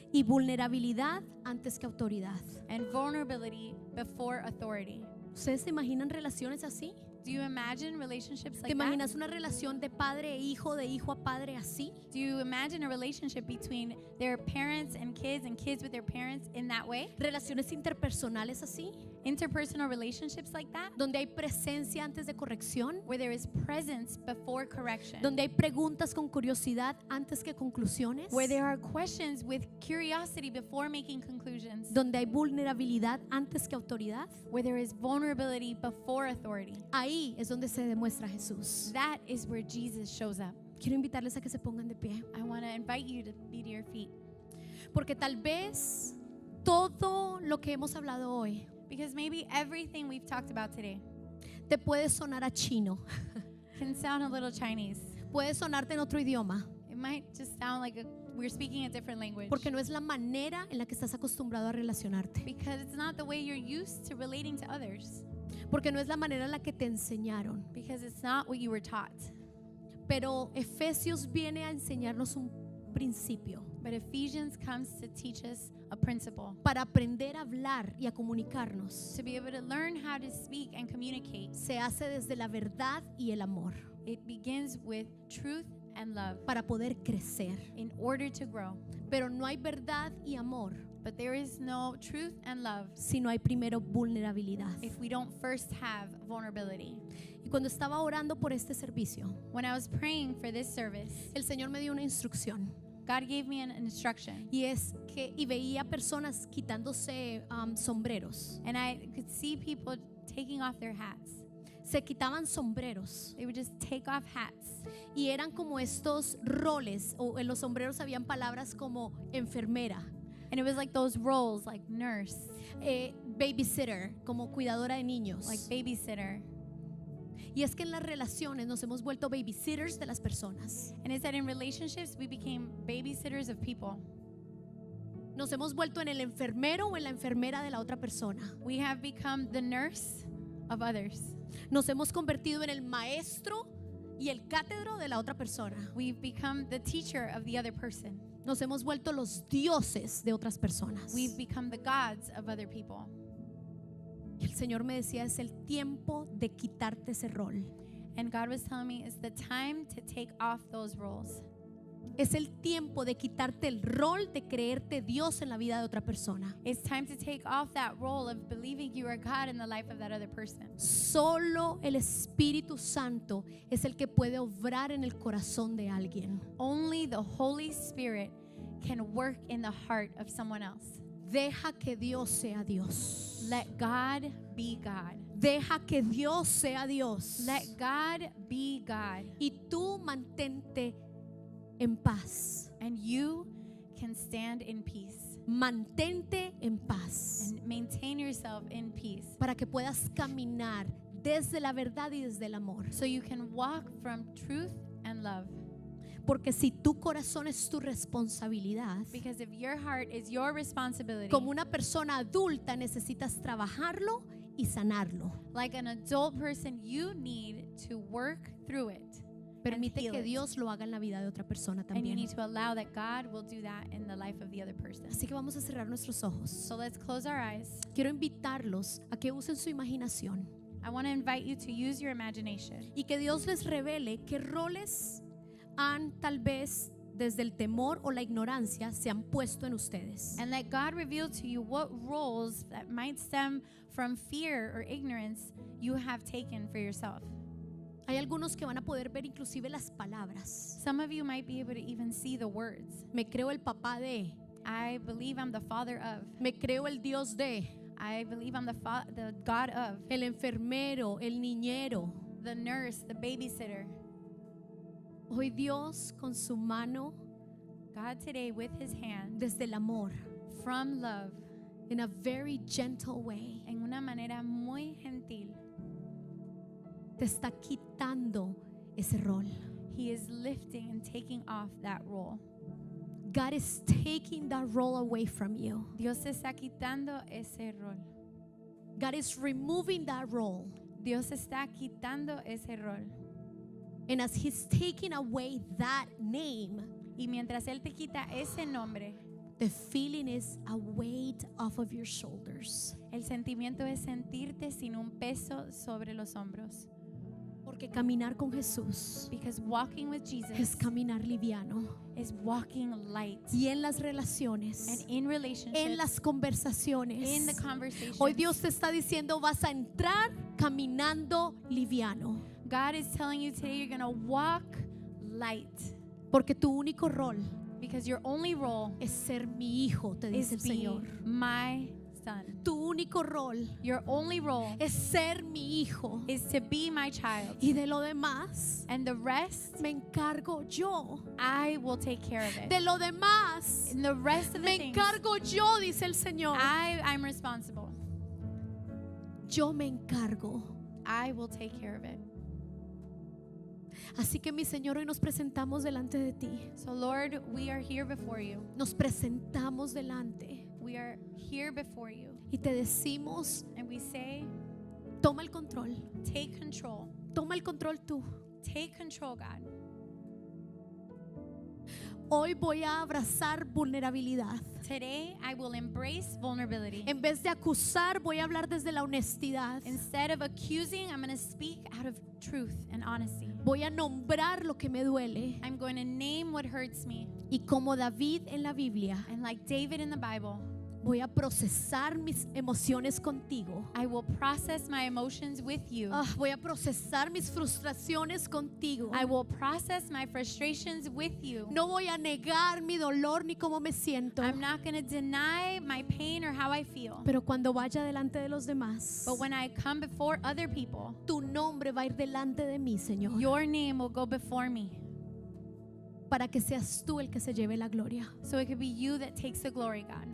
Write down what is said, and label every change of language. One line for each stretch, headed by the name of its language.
Spanish: Y vulnerabilidad antes que autoridad.
English: And vulnerability before authority.
Spanish: ¿Ustedes se imaginan relaciones así?
English: Do you imagine relationships
Spanish: ¿Te
English: like that?
Spanish: imaginas una relación de padre e hijo, de hijo a padre así?
English: Do you imagine a relationship between their parents and kids with their parents in that way?
Spanish: Relaciones interpersonales así,
English: Interpersonal relationships like that,
Spanish: donde hay presencia antes de corrección,
English: where there is presence before correction,
Spanish: donde hay preguntas con curiosidad antes que conclusiones,
English: where there are questions with curiosity before making conclusions,
Spanish: donde hay vulnerabilidad antes que autoridad.
English: where there is vulnerability before authority.
Spanish: Ahí es donde se demuestra Jesús.
English: That is where Jesus shows up.
Spanish: Quiero invitarles a que se pongan de pie,
English: I want to invite you to be to your feet,
Spanish: porque tal vez todo lo que hemos hablado hoy
English: because maybe everything we've talked about today
Spanish: te puede sonar a chino,
English: can sound a little Chinese.
Spanish: puede sonarte en otro idioma,
English: It might just sound like we're speaking a different language,
Spanish: porque no es la manera en la que estás acostumbrado a relacionarte,
English: because it's not the way you're used to relating to others,
Spanish: porque no es la manera en la que te enseñaron.
English: because it's not what you were taught.
Spanish: Pero Efesios viene a enseñarnos un principio
English: But Ephesians comes to teach us a principle
Spanish: para aprender a hablar y a comunicarnos.
English: to be able to learn how to speak and communicate.
Spanish: Se hace desde la verdad y el amor
English: It begins with truth and love
Spanish: para poder crecer.
English: in order to grow.
Spanish: Pero no hay verdad y amor
English: But there is no truth and love
Spanish: si no hay primero vulnerabilidad.
English: if we don't first have vulnerability.
Spanish: Y cuando estaba orando por este servicio,
English: When I was praying for this service,
Spanish: el Señor me dio una instrucción
English: God gave me an instruction,
Spanish: y es que veía personas quitándose sombreros.
English: and I could see people taking off their hats.
Spanish: Se quitaban sombreros
English: They would just take off hats.
Spanish: y eran como estos roles, o en los sombreros habían palabras como enfermera,
English: And it was like those roles, like nurse,
Spanish: babysitter, como cuidadora de niños.
English: like babysitter.
Spanish: Y es que en las relaciones nos hemos vuelto babysitters de las personas.
English: And it's that in relationships, we became babysitters of people.
Spanish: Nos hemos vuelto en el enfermero o en la enfermera de la otra persona.
English: We have become the nurse of others.
Spanish: Nos hemos convertido en el maestro y el cátedro de la otra persona.
English: We've become the teacher of the other person.
Spanish: Nos hemos vuelto los dioses de otras personas.
English: We've become the gods of other people.
Spanish: Y el Señor me decía, es el tiempo de quitarte ese rol.
English: And God was telling me it's the time to take off those roles.
Spanish: Es el tiempo de quitarte el rol de creerte Dios en la vida de otra persona.
English: It's time to take off that role of believing you are God in the life of that other person.
Spanish: Solo el Espíritu Santo es el que puede obrar en el corazón de alguien.
English: Only the Holy Spirit can work in the heart of someone else.
Spanish: Deja que Dios sea Dios.
English: Let God be God.
Spanish: Deja que Dios sea Dios.
English: Let God be God.
Spanish: Y tú mantente en paz.
English: and you can stand in peace
Spanish: Mantente en paz
English: and maintain yourself in peace
Spanish: para que puedas caminar desde la verdad y desde el amor.
English: so you can walk from truth and love.
Spanish: Porque si tu corazón es tu responsabilidad,
English: Because if your heart is your responsibility,
Spanish: como una persona adulta necesitas trabajarlo y sanarlo.
English: like an adult person, you need to work through it.
Spanish: Permite
English: heal
Spanish: que
English: it.
Spanish: Dios lo haga en la vida de otra persona
English: And you
Spanish: también.
English: need to allow that God will do that in the life of the other person.
Spanish: Así que vamos a cerrar nuestros ojos.
English: So let's close our eyes.
Spanish: Quiero invitarlos a que usen su imaginación
English: I want to invite you to use your imagination
Spanish: y que Dios les revele qué roles han tal vez desde el temor o la ignorancia se han puesto en ustedes.
English: and let God reveal to you what roles that might stem from fear or ignorance you have taken for yourself.
Spanish: Hay algunos que van a poder ver inclusive las palabras.
English: Some of you might be able to even see the words.
Spanish: Me creo el papá de,
English: I believe I'm the father of.
Spanish: me creo el Dios de,
English: I believe I'm the God of.
Spanish: el enfermero, el niñero.
English: The nurse, the babysitter.
Spanish: Hoy Dios con su mano
English: God today with his hand
Spanish: desde el amor,
English: from love in a very gentle way,
Spanish: en una manera muy gentil. te está quitando ese rol.
English: He is lifting and taking off that role. God is taking that role away from you.
Spanish: Dios está quitando ese rol.
English: God is removing that role.
Spanish: Dios está quitando ese rol.
English: And as He's taking away that name,
Spanish: Y mientras Él te quita ese nombre,
English: the feeling is a weight off of your shoulders.
Spanish: el sentimiento es sentirte sin un peso sobre los hombros. Porque caminar con Jesús
English: Because walking with
Spanish: es
English: Jesus
Spanish: caminar liviano.
English: is walking light.
Spanish: Y en las relaciones,
English: And in
Spanish: en
English: relationships,
Spanish: las conversaciones,
English: in the conversation,
Spanish: hoy Dios te está diciendo vas a entrar caminando liviano.
English: God is telling you today you're going to walk light.
Spanish: Porque tu único rol
English: Because your only role
Spanish: es ser mi hijo, te
English: is
Spanish: dice el
English: be
Spanish: Señor.
English: my son.
Spanish: Tu único rol
English: Your only role
Spanish: es ser mi hijo.
English: is to be my child.
Spanish: Y de lo demás
English: And the rest,
Spanish: me encargo yo.
English: I will take care of it.
Spanish: De lo demás
English: And the rest of the
Spanish: me
English: things,
Spanish: encargo yo, dice el Señor.
English: I'm responsible.
Spanish: Yo me encargo.
English: I will take care of it.
Spanish: Así que mi Señor, hoy nos presentamos delante de ti.
English: So Lord, we are here before you.
Spanish: Nos presentamos delante
English: We are here before you.
Spanish: y te decimos,
English: And we say,
Spanish: toma el control.
English: take control.
Spanish: Toma el control tú.
English: Take control, God.
Spanish: Hoy voy a abrazar vulnerabilidad.
English: Today, I will embrace vulnerability.
Spanish: En vez de acusar, voy a hablar desde la honestidad.
English: Instead of accusing, I'm going to speak out of truth and honesty.
Spanish: Voy a nombrar lo que me duele.
English: I'm going to name what hurts me.
Spanish: Y como David en la Biblia,
English: And like David in the Bible,
Spanish: voy a procesar mis emociones contigo.
English: I will process my emotions with you.
Spanish: Voy a procesar mis frustraciones contigo.
English: I will process my frustrations with you.
Spanish: No voy a negar mi dolor ni cómo me siento.
English: I'm not going to deny my pain or how I feel.
Spanish: Pero cuando vaya delante de los demás,
English: But when I come before other people,
Spanish: tu nombre va a ir delante de mí, Señor,
English: your name will go before me.
Spanish: para que seas tú el que se lleve la gloria.
English: So it could be you that takes the glory, God.